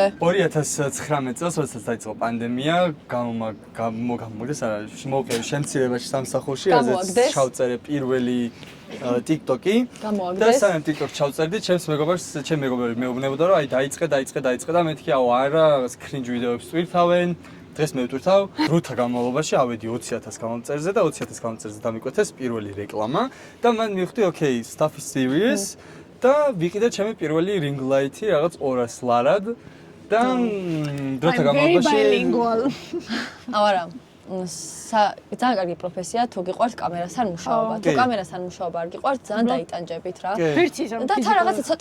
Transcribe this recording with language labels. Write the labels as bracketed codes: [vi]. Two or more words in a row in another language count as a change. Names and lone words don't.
[ka] 2019 წელს, როდესაც დაიწყო პანდემია, გამოგდეს არა, მოვყევი შემცირებაში სამსახურში, რაზეც ჩავწერე პირველი TikTok-ი და სანამ TikTok ჩავწერდი, ჩემი მეგობრები მეუბნებოდა, რომ აი დაიწყე და მეთქი, აუ არა, რაღაც cringe ვიდეოებს ტვირთავენ. დღეს მე ვტვირთავ, დროთა განმავლობაში ავედი 20000 გამომწერზე და 20000 გამომწერზე დამიკვეთეს პირველი რეკლამა და მან მივხვდი, [en] okay, stuff is serious [ka] და ვიყიდე ჩემი პირველი [en] ring light- [ka] ი რაღაც 200 ლარად და დროთა განმავლობაში არა. ძალიან კარგი პროფესია, თუ გიყვარს კამერასთან მუშაობა. თუ კამერასთან მუშაობა არ გიყვარს, ძალიან დაიტანჯებით რა. და თან რაღაცა ცოტა